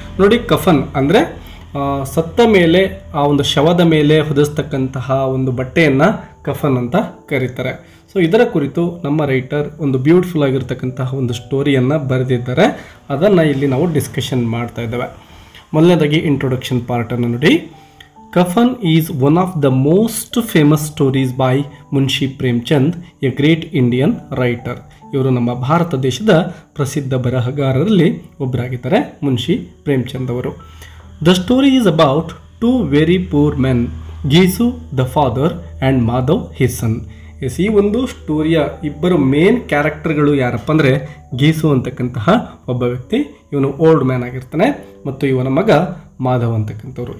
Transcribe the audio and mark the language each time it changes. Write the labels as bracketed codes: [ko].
[kn] ನೋಡಿ, ಕಫನ್ ಅಂದರೆ ಸತ್ತ ಮೇಲೆ ಆ ಒಂದು ಶವದ ಮೇಲೆ ಹೊದಿಸ್ತಕ್ಕಂತಹ ಒಂದು ಬಟ್ಟೆಯನ್ನು ಕಫನ್ ಅಂತ ಕರೀತಾರೆ. ಸೊ ಇದರ ಕುರಿತು ನಮ್ಮ ರೈಟರ್ ಒಂದು ಬ್ಯೂಟಿಫುಲ್ ಆಗಿರ್ತಕ್ಕಂತಹ ಒಂದು ಸ್ಟೋರಿಯನ್ನು ಬರೆದಿದ್ದಾರೆ. ಅದನ್ನು ಇಲ್ಲಿ ನಾವು ಡಿಸ್ಕಷನ್ ಮಾಡ್ತಾ ಇದ್ದೇವೆ. ಮೊದಲನೇದಾಗಿ ಇಂಟ್ರೊಡಕ್ಷನ್ ಪಾರ್ಟನ್ನು ನೋಡಿ. [en] Kafan is one of the most famous stories by Munshi Premchand, a great Indian writer. [kn] ಇವರು ನಮ್ಮ ಭಾರತ ದೇಶದ ಪ್ರಸಿದ್ಧ ಬರಹಗಾರರಲ್ಲಿ ಒಬ್ಬರಾಗಿದ್ದಾರೆ ಮುನ್ಷಿ ಪ್ರೇಮ್ಚಂದ್ ಅವರು. [en] The story is about two very poor men, Ghisu the father and Madhav his son. [kn] ಈ ಒಂದು ಸ್ಟೋರಿಯ ಇಬ್ಬರು ಮೇನ್ ಕ್ಯಾರೆಕ್ಟರ್ಗಳು ಯಾರಪ್ಪ ಅಂದರೆ ಗೀಸು ಅಂತಕ್ಕಂತಹ ಒಬ್ಬ ವ್ಯಕ್ತಿ, ಇವನು ಓಲ್ಡ್ ಮ್ಯಾನ್ ಆಗಿರ್ತಾನೆ, ಮತ್ತು ಇವನ ಮಗ ಮಾಧವ್ ಅಂತಕ್ಕಂಥವ್ರು.